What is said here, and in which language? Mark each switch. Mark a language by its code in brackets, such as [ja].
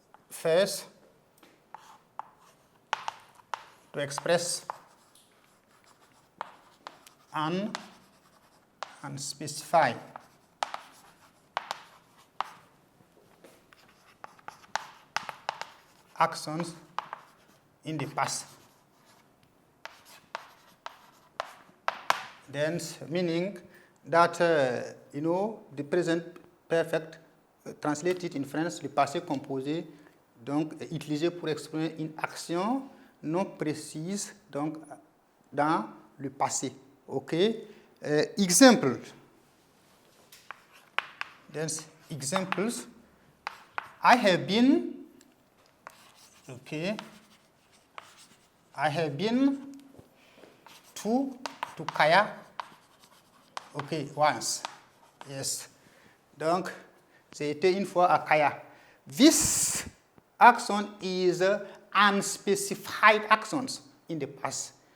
[en] First, to express unspecified actions in the past. Then, meaning that, the present perfect, translated in France, [fr] le passé composé, donc utilisé pour exprimer une action non précise, donc dans le passé. [en] OK? Example. Then, examples. I have been, okay, I have been to Kaya, okay, once. Yes. [fr] Donc, j'ai été une fois à Kaya. [en] This action is unspecified actions in the past.